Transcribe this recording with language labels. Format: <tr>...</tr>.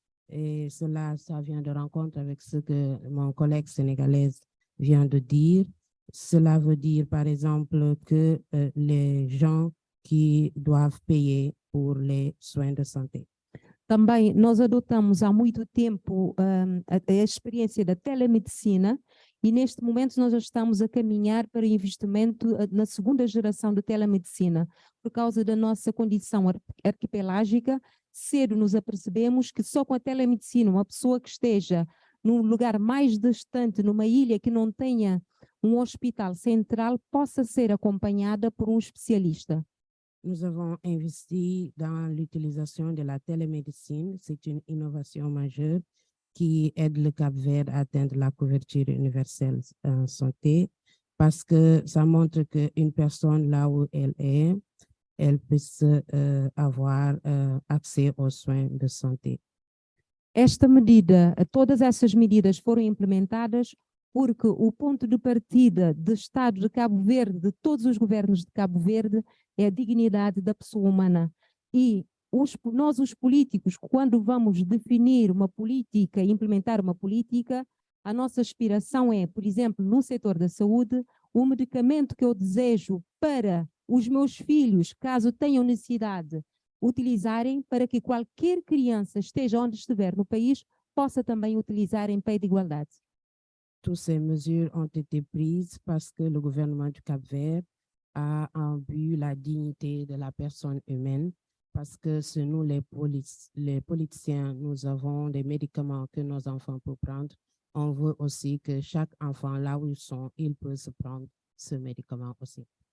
<fr>Et cela, ça vient de rencontre avec ce que mon collègue sénégalaise vient de dire. Cela veut dire, par exemple, que les gens qui doivent payer pour les soins de santé.</fr> <pt>Também nós adotamos há muito tempo a experiência da telemedicina e neste momento nós já estamos a caminhar para o investimento na segunda geração de telemedicina. Por causa da nossa condição arquipelágica, cedo nos apercebemos que só com a telemedicina, uma pessoa que esteja num lugar mais distante, numa ilha que não tenha um hospital central, possa ser acompanhada por um especialista.</pt> <fr>Nous avons investi dans l'utilisation de la télémédecine. C'est une innovation majeure qui aide le Cap-Vert à atteindre la couverture universelle en santé parce que ça montre qu'une personne là où elle est, elle puisse avoir accès aux soins de santé.</fr> <pt>Esta medida, todas essas medidas foram implementadas porque o ponto de partida do Estado de Cabo Verde, de todos os governos de Cabo Verde, é a dignidade da pessoa humana. E nós, os políticos, quando vamos definir uma política e implementar uma política, a nossa aspiração é, por exemplo, no setor da saúde, o medicamento que eu desejo para os meus filhos, caso tenham necessidade, utilizarem, para que qualquer criança, esteja onde estiver no país, possa também utilizar em pé de igualdade.</pt> <fr>Toutes ces mesures ont été prises parce que le gouvernement du Cap-Vert a en but la dignité de la personne humaine, parce que c'est nous les politiciens, nous avons des médicaments que nos enfants peuvent prendre. On veut aussi que chaque enfant, là où ils sont, il peut se prendre ce médicament aussi.</fr>